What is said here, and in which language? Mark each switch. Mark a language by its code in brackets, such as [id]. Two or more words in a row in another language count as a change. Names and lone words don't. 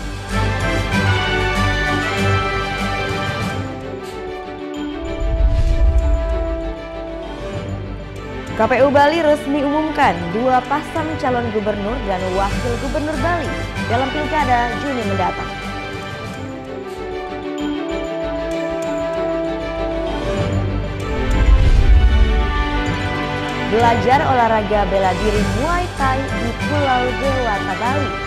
[id] KPU Bali resmi umumkan 2 pasang calon gubernur dan wakil gubernur Bali dalam Pilkada Juni mendatang. Belajar olahraga bela diri Muay Thai di Pulau Dewata, Bali.